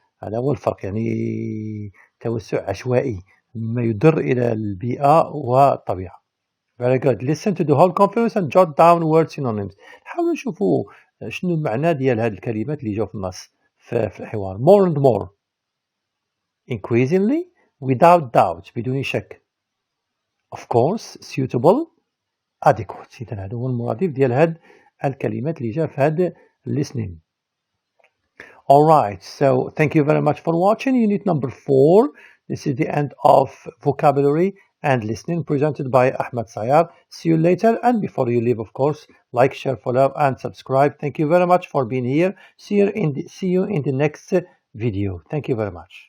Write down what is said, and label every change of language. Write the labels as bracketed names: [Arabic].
[Arabic] هذا هو الفرق يعني توسع عشوائي مما يضر إلى البيئة والطبيعة. [English] Very good. Listen to the whole conference and jot down word synonyms. [Arabic] نحاولوا نشوفوا شنو المعنى ديال هذه الكلمات اللي جاو في النص في الحوار. [English] More and more. Increasingly. Without doubt. [Arabic] بدون شك. [English] Of course. Suitable. Adequate. [Arabic] إذن هذا هو المرادف ديال هذه الكلمات اللي جا في هذا listening. [English] Alright, so thank you very much for watching unit number 4. This is the end of vocabulary and listening presented by Ahmed Sayar. See you later, and before you leave, of course, like, share, follow and subscribe. Thank you very much for being here. See you in the next video. Thank you very much.